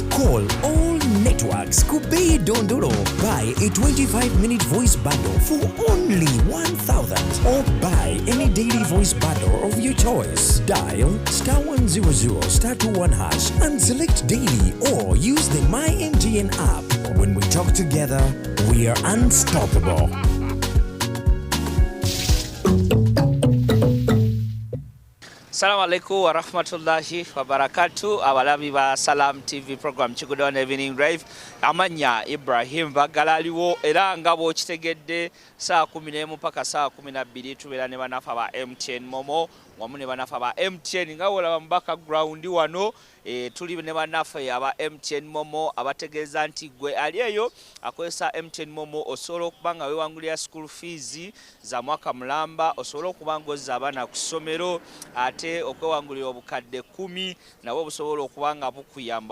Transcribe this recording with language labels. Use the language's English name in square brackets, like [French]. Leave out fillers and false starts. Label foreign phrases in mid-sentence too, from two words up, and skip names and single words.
[English] Call all networks Kubei Dondoro. Buy a 25-minute voice bundle for only 1,000 or buy any daily voice bundle of your choice. Dial *100 *21 hash and select daily or use the My MTN app. When we talk together, we are unstoppable. [Arabic] السلام عليكم ورحمة الله وبركاته. [Ganda] Abalabi ba Salam TV program Chikudown Evening Drive. Amanya Ibrahim Bagalaliwo era nga bw'okitegedde saa 11 mpaka saa 12 tubeera ne banafa ba MTN Momo wamu ne banafa ba MTN nga wolaba mu background wano tuli ne banafa aba MTN Momo abategeeza nti gwe ali eyo akozesa MTN Momo osobola okuba nga weewangulira [English] school fees [Ganda] za mwaka mulamba, osobola okuba ng'ozza abaana ku ssomero, ate okwewangulira obukadde 10 nabwo busobola okuba nga bukuyamba.